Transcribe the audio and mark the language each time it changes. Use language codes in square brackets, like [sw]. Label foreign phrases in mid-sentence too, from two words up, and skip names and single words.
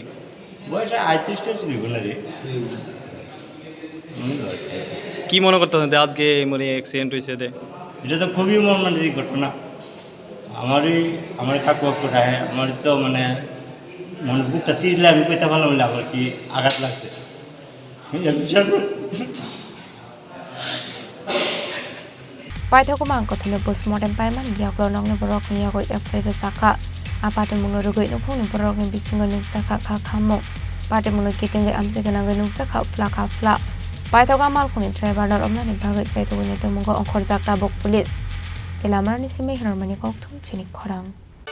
[bn] বয়স 38টা ছিল না রে কি মনে করতেছেন আজকে মানে অ্যাক্সিডেন্ট হয়েছে এটা তো খুবই মর্মান্তিক ঘটনা আমার কাকু কোথায় আমার তো মানে মনে বুকটা চিরলে আমি কইতে পারলাম না আমার কি আঘাত লাগছে [trp] Paithago mang kothine postmortem paiman yaklo nongne borok ni yago efrebe saka apate mungno rugoi nokung borok ni bisingo nungsaka kha khamo pate mungno kitenge amse ganang nungsaka fla Paithago Malkhung ni driver nor omnani bhagai chaito ni te mungo onkhor jakta bok police telamar ni simi hirmani kokthum Chini Khorang